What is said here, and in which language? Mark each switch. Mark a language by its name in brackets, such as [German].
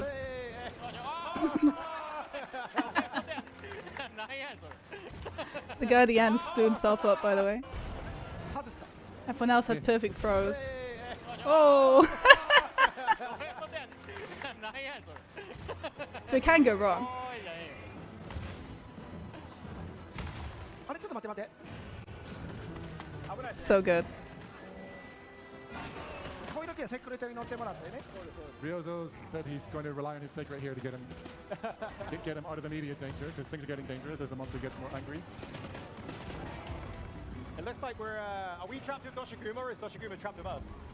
[Japanese] よいしょあー何やそれ [English] The guy at the end blew himself up, by the way. [Japanese] う外すか [English] Everyone else had perfect throws. Oh. [Japanese] どういうことやねん何やそれ [English] So it can go wrong. [Japanese] おいじゃねえよあれちょっと待って待って [English] So good. [Japanese] こういう時はセクレタリーに乗ってもらってね [English] Ryozo said he's going to rely on his Sacred here to get him get him out of immediate danger, because things are getting dangerous as the monster gets more angry. It looks like are we trapped with Doshiguma or is Doshiguma trapped with us?